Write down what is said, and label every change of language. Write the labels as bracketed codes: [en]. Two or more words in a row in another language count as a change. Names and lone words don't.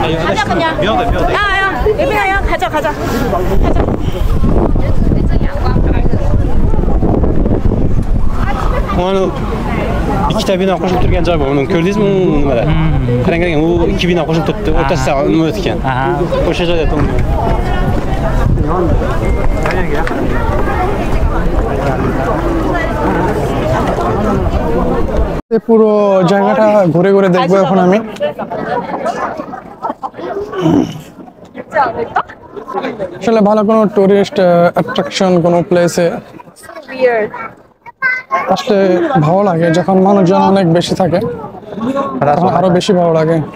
[ko] 가자 그냥. 야야 예빈아 가자 가자. [uz] Onu ikki tabina qo'shib turgan joy bor. Uni ko'rdingizmi nimada? Qarang, u ikki bino qo'shib turibdi. O'rtasida nima o'tgan? O'sha joyda turibdi. [bn] পুরো জায়গাটা ঘুরে ঘুরে দেখবো এখন আমি। আসলে ভালো কোনো [en] tourist attraction [bn] কোনো প্লেসে আসলে ভালো লাগে, যখন মানুষজন অনেক বেশি থাকে তখন আরো বেশি ভালো লাগে।